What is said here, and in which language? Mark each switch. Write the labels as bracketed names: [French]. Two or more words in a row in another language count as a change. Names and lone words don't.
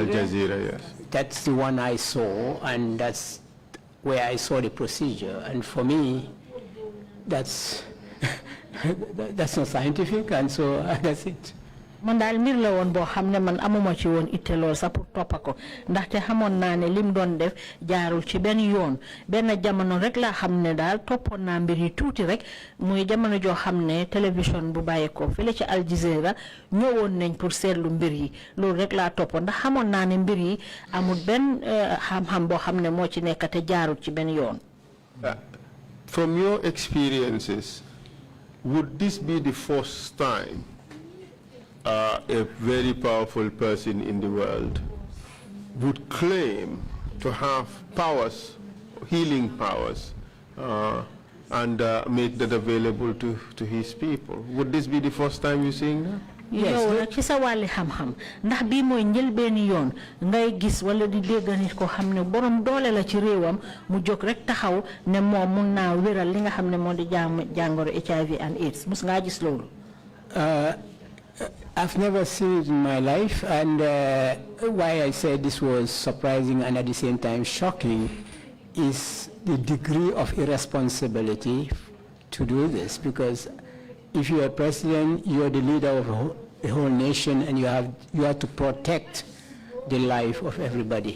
[English] Al Jazeera, yes. That's the one I saw, and that's where I saw the procedure. And for me, that's that's not scientific, and so that's it. [Wolof] man daal mbir la woon boo xam ne man amuma ci woon itte lool sax pour toppa ko ndaxte xamoon naa ne lim doon def jaarul ci benn yoon benn jamono rek laa xam ne daal toppoon naa mbir yi tuuti rek muy jamono joo xam ne télévision bu bàyyeekoo fële ci Al Jazeera ñëwoon nañ pour seetlu mbir yi loolu rek laa toppoon ndax xamoon naa ne mbir yi amul benn xam-xam boo xam ne moo ci nekk te jaarul ci benn yoon. [English] From your experiences, would this be the first time a very powerful person in the world would claim to have powers, healing powers, and make that available to his people? Would this be the first time you're seeing that? [Wolof] yow nag ci sa wàlli xam-xam ndax bii mooy njëlbeeni yoon ngay gis wala di dégg nit ko xam ne borom doole la ci réewam mu jóg rek taxaw ne moom mun naa wéral li nga xam ne moo di jàngoro [English] HIV and AIDS [Wolof] mus ngaa gis loolu. [English] I've never seen it in my life, and why I said this was surprising and at the same time shocking is the degree of irresponsibility to do this, because if you're a president, you're the leader of a whole nation, and you have to protect the life of everybody.